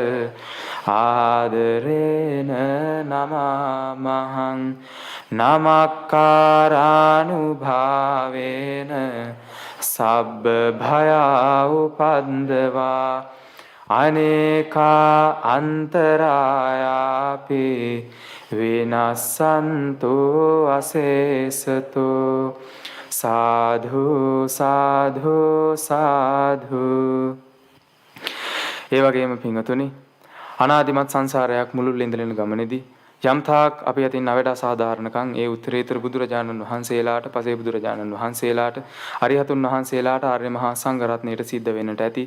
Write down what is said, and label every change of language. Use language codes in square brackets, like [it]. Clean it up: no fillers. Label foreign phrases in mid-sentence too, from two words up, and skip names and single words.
[pi] ආදරේන නමාමහං නමක්කාරානුභාවේන සබ්බ භයා උපන්දවා අනේකා අන්තරායාපි විනස්සන්තු අසේසතු සාධු සාධු සාධු. [si] ඒ වගේම පින්වතුනි අනාදිමත් සංසාරයක් මුළුල්ලේ ඉඳගෙන ගමනේදී යම්තාක් අපි අතින් අවඩ අසාධාරණකම් ඒ උත්තරීතර බුදුරජාණන් වහන්සේලාට පසේ බුදුරජාණන් වහන්සේලාට අරිහතුන් වහන්සේලාට ආර්ය මහා සංඝ රත්නයට සිද්ධ වෙන්නට ඇති.